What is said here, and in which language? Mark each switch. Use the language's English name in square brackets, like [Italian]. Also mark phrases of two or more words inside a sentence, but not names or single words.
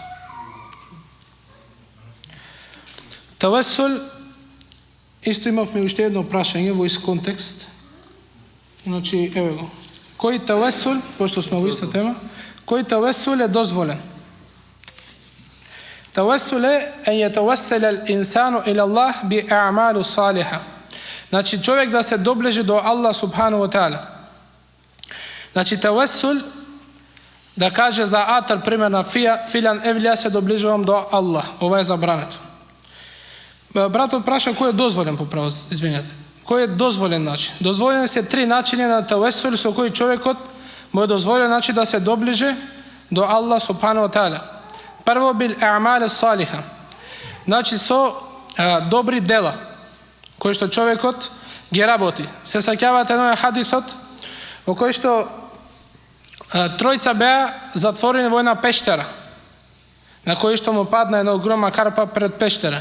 [Macedonian] Тавасул, исто имавме уште едно прашање во ист контекст. Значи, еве го. Кој тавасул, пошто сме во иста тема, кој тавасул е дозволен? [Arabic] Тавасул е أن يتوسل الإنسان إلى الله بأعمال صالحة. [Macedonian] Значи човек да се доближи до Аллах [Arabic] سبحانه وتعالى. [Macedonian] Значи тавасул да каже за атар, пример на филан евлија се доближувам до Аллах. Ова е забрането. Братот праша кој е дозволен по право, извинете. Кој е дозволен начин? Дозволени се 3 начини на тавасул со кој човекот му е дозволен начин да се доближи до Аллах [Arabic] سبحانه وتعالى. Прво بالأعمال الصالحة. [Macedonian] Значи со добри дела кои што човекот ги работи. Се сеќавате на хадисот во кој што тројца беа затворени во една пештера, на кој што му падна една огромна карпа пред пештера.